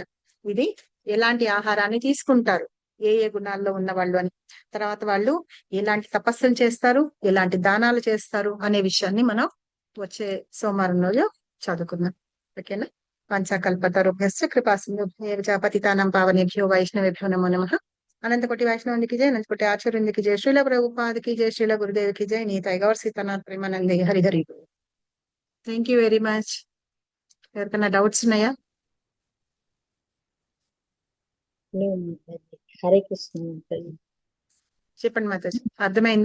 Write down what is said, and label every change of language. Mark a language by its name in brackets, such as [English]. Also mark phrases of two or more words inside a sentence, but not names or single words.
[Telugu] ఇది ఎలాంటి ఆహారాన్ని తీసుకుంటారు, ఏ ఏ గుణాల్లో ఉన్న వాళ్ళు అని, తర్వాత వాళ్ళు ఎలాంటి తపస్సులు చేస్తారు, ఎలాంటి దానాలు చేస్తారు అనే విషయాన్ని మనం వచ్చే సోమవారం రోజు చదువుకుందాం. ఓకేనా? [Sanskrit] పంచకల్పతరుభ్యశ్చ కృపాసింధుభ్యశ్చ పతితానాం పావనేభ్యో వైష్ణవేభ్యో నమో నమః. [Telugu] అనంతకోటి వైష్ణవునికి జై, అనంతకోటి ఆచార్యునికి జై, శ్రీల ప్రభుపాదికి జై, శ్రీల గురుదేవికి జై, [Bangla] নিতাই গৌর সীতানাথ প্রেমানন্দে হরি হরি. [English] Thank you very much. [Telugu] ఎవరికైనా డౌట్స్ ఉన్నాయా? హరే కృష్ణ. చెప్పండి మాతాజీ, అర్థమైందా?